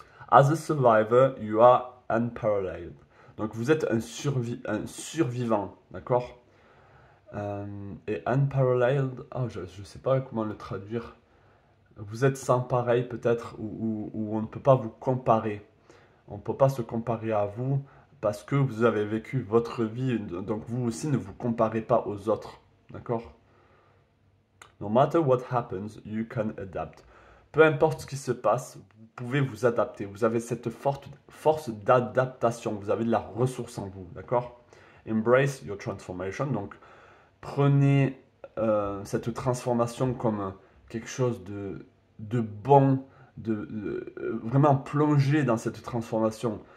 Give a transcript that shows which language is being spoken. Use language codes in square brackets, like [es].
[en] As a survivor, you are unparalleled. [fr] Donc vous êtes un survivant, d'accord? Et unparalleled, oh, je ne sais pas comment le traduire. Vous êtes sans pareil peut-être, ou on ne peut pas vous comparer. On ne peut pas se comparer à vous parce que vous avez vécu votre vie, donc vous aussi ne vous comparez pas aux autres, d'accord? [en] No matter what happens, you can adapt. [fr] Peu importe ce qui se passe, vous pouvez vous adapter. Vous avez cette force d'adaptation. Vous avez de la ressource en vous, d'accord? [en] Embrace your transformation. [fr] Donc, prenez cette transformation comme quelque chose de bon, vraiment plonger dans cette transformation.